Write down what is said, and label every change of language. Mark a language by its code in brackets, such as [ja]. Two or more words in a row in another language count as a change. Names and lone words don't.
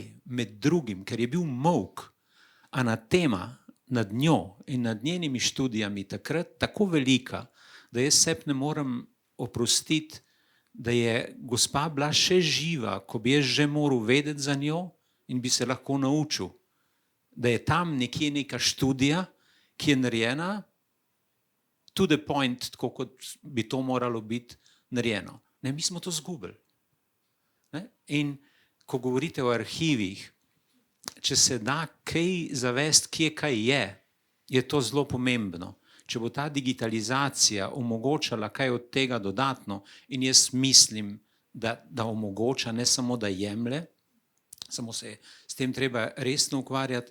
[sl] Med drugim, ker je bil molk, anatema nad njo in nad njenimi študijami takrat tako velika, da jaz sebi ne morem oprostiti, da je gospa bila še živa, ko bi jaz že moral vedeti za njo in bi se lahko naučil, da je tam nekje neka študija, ki je narejena [en] to the point, [sl] tako kot bi to moralo biti narejeno. Ne, mi smo to zgubili. In ko govorite o arhivih, če se da kaj zavesti, kje kaj je to zelo pomembno. Če bo ta digitalizacija omogočala kaj od tega dodatno, in jaz mislim, da omogoča, ne samo da jemlje, samo se s tem treba resno ukvarjati.